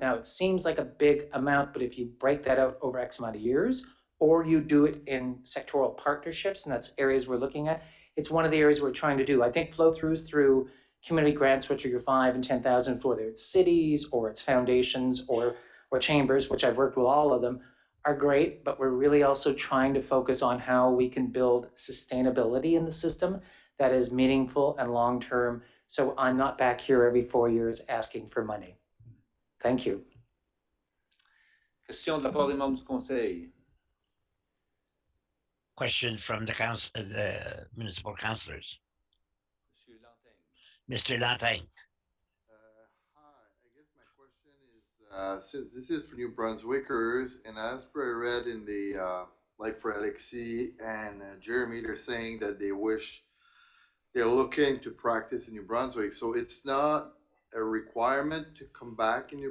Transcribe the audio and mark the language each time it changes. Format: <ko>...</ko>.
<en>Now, it seems like a big amount, but if you break that out over X amount of years, or you do it in sectoral partnerships, and that's areas we're looking at, it's one of the areas we're trying to do. I think flow-throughs through community grants, which are your 5 and 10,000 for whether it's cities or it's foundations or chambers, which I've worked with all of them, are great, but we're really also trying to focus on how we can build sustainability in the system that is meaningful and long-term. So I'm not back here every 4 years asking for money. Thank you.</en> <fr>Question de la part des membres du conseil.</fr> <en>Question from the municipal councillors. Mr. Lantagne. Hi, I guess my question is, since this is for New Brunswickers, and as per I read in the, like for Alexis and Jeremy, they're saying that they're looking to practice in New Brunswick, so it's not a requirement to come back in New</en>